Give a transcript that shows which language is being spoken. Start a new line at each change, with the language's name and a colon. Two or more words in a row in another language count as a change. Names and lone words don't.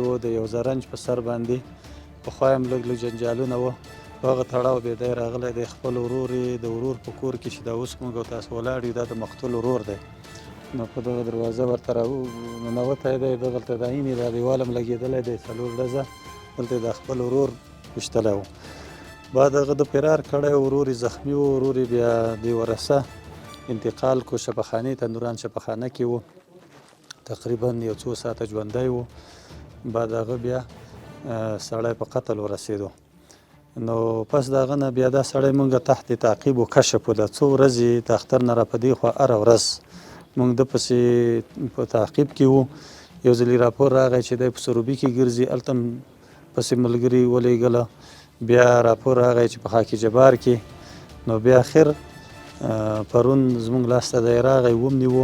Pashto: و د یو زرنج په سر باندې پخوا هم لږ جنجالونه وه په هغه تړاو بې دی راغلی دی خپل ورور یې د ورور په کور کې چې دا اوس موږ او تاسو ولاړ یو دا د مقتول ورور دی نو په دغه دروازه ورته ننوتی دی دغلته د عینې دا دیوال هم لګېدلی دی 4 ډزه دلته د خپل ورور وشتلی و بعد هغه د فرار کړی ورور یې زخمي و، ورور یې بیا د ورسه انتقال کو شفاخانې ته، نوران شفاخانه کې و، تقریبا یو څو ساعته ژوندی و. بعد هغه بیا سړی په قتل ورسېدو. نو پس د هغه نه بیا دا سړی مونږ تحت تعقیب و کشف و. دا څو ورځې د اختر نه را په دې خوا هره ورځ مونږ ده پسې په تعقیب کې وو. یو ځلې راپور راغی چې دی په سروبي کې ګرځي، هلته هم پسې ملګري ولېږله. بیا راپور راغی چې په خاک جبار کې. نو بیا اخر پرون زمونږ لاس ته دی راغی، ونیوو.